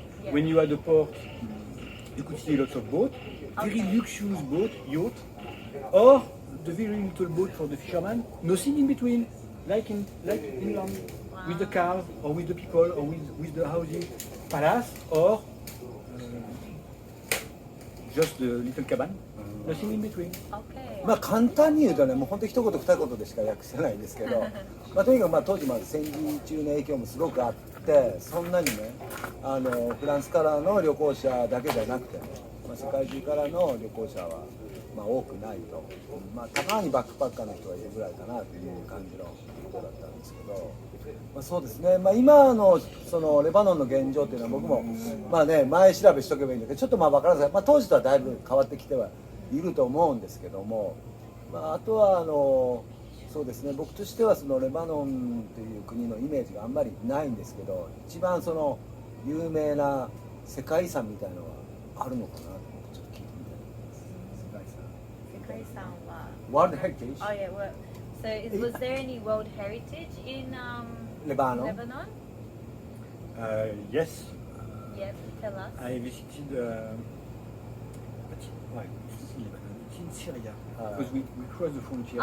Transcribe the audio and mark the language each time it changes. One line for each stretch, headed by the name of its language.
English: When you had the port, you could see lots of boats, very luxurious boat, yacht, or the very little boat for the fisherman. Nothing in between, like in land, with the cars or with the people or with the housing, palace or just the little cabin. Nothing in between. Okay.
Japanese: まあ簡単に言うとね、もう本当一言二言でしか訳せないんですけど、まあとにかくまあ当時まで戦時中の影響もすごくあって、そんなにね、フランスからの旅行者だけじゃなくてね、まあ、世界中からの旅行者はまあ多くないと、まあたまにバックパッカーの人がいるぐらいかなという感じのことだったんですけど、まあ、そうですね。まあ今のそのレバノンの現状っていうのは僕もまあね前調べしとけばいいんだけど、ちょっとまあ分からない。まあ当時とはだいぶ変わってきてはいると思うんですけども、まああとはそうですね。僕としてはそのレバノンという国のイメージがあんまりないんですけど、一番その有名な世界遺産みたいなのはあるのかなと思ってちょっと聞いてみたいと思います。世界遺産。
English: World Heritage. Oh yeah. Well, so was there any World Heritage in Lebanon. Lebanon? Yes. Yep. Tell us. I visited. It's in Syria because we crossed the frontier